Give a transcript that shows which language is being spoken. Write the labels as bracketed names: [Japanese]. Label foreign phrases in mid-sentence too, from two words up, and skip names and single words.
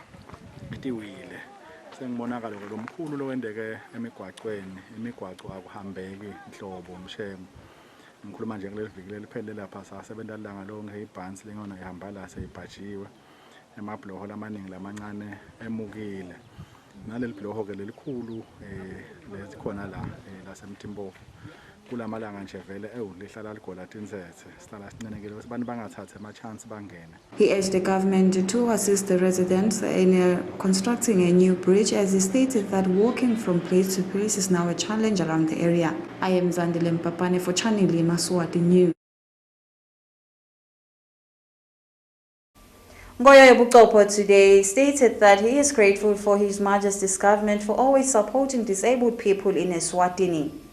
[Swati] tiwile sengimonakalo lomkhulu lowendeke emigwaqweni imigwaqo akuhambeki nhlobo umshengu ngikhuluma nje kuleli viki leliphelele lapha sasebenta langa lonke ibhansi lengona ihamba la seyibhajiwe emabhloho lamaningi lamancane emukile naleli bhloho ke lelikhulu lesikhona la lasemtimbofu kulamalanga nje vele lihlala ligola tinsethe sihlala sinenekile ukuthi abantu bangathathe ama chance bangene. [English] He urged the government to assist the residents in constructing a new bridge, as he stated that walking from place to place is now a challenge around the area. I am Zandile Mpapane for Channel Yemaswati News. Ngoyo Bukopo today stated that he is grateful for His Majesty's government for always supporting disabled people in Eswatini.